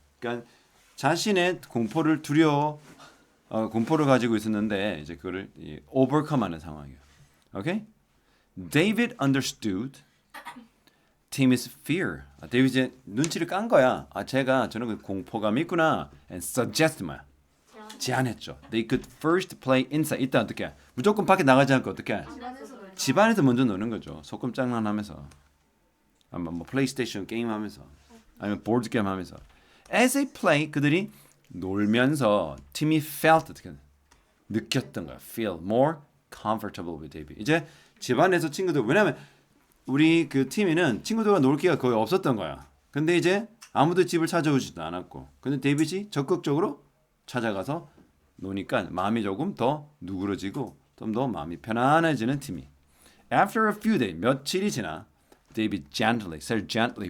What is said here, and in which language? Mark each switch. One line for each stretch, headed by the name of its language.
Korean: 그러니까 자신의 공포를 공포를 가지고 있었는데 이제 그거를 overcome하는 상황이에요.
English: 오케이? David understood Timmy's fear.
Korean: 데이빗이 눈치를 깐 거야. 제가 저는 그 공포감이 있구나.
English: And suggest
Korean: 뭐야? 제안했죠.
English: They could first play inside.
Korean: 이따 어떻게? 무조건 밖에 나가지 않고 어떻게? 집안에서 먼저 노는 거죠. 소꿉 장난하면서. 아마 뭐 플레이스테이션 게임하면서. 아니면 보드 게임 하면서.
English: As they play,
Korean: 그들이 놀면서
English: Timmy felt
Korean: 어떻게 느꼈던 거야.
English: Feel more comfortable with David.
Korean: 이제 집안에서 친구들 왜냐면 우리 그 티미는 친구들과 놀 기회가 거의 없었던 거야. 근데 이제 아무도 집을 찾아오지도 않았고. 근데 데이빗이 적극적으로 찾아가서 노니까 마음이 조금 더 누그러지고 좀 더 마음이 편안해지는 팀이.
English: After a few days,
Korean: 며칠이 지나
English: David gently, said gently.